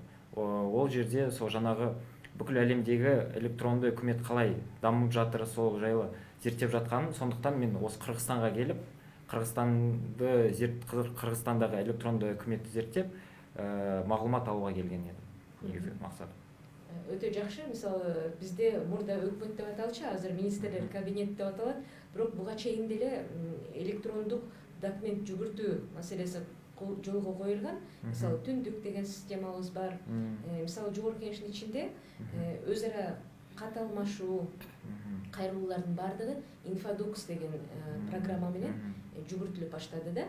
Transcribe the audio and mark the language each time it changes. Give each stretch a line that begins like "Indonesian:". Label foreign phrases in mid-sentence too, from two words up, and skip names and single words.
Kazakh: Ол жерде сол жаңағы бүкіл әлемдегі электронды үкімет қалай дамып жатыр, сол жайлы зерттеп жатқанын, сондықтан мен осы Қырғызстанға келіп, Қырғызстандағы электронды үкіметті зерттеп, мағлұмат алуға келген едім. Негізгі мақсат.
Kyrgyz: Өтө жакшы. Мисалы, бизде мурда өкмөт деп аталчу, азыр министрлер кабинет деп аталат. Бирок буга чейин деле электрондук документ жүгүртүү маселеси жолго коюлган. Мисалы, түндүк деген системабыз бар. Мисалы, Жогорку Кеңештин ичинде өз ара кат алмашуу, кайрылуулардын баардыгы Infodux деген программа менен жүгүртүлүп баштады да.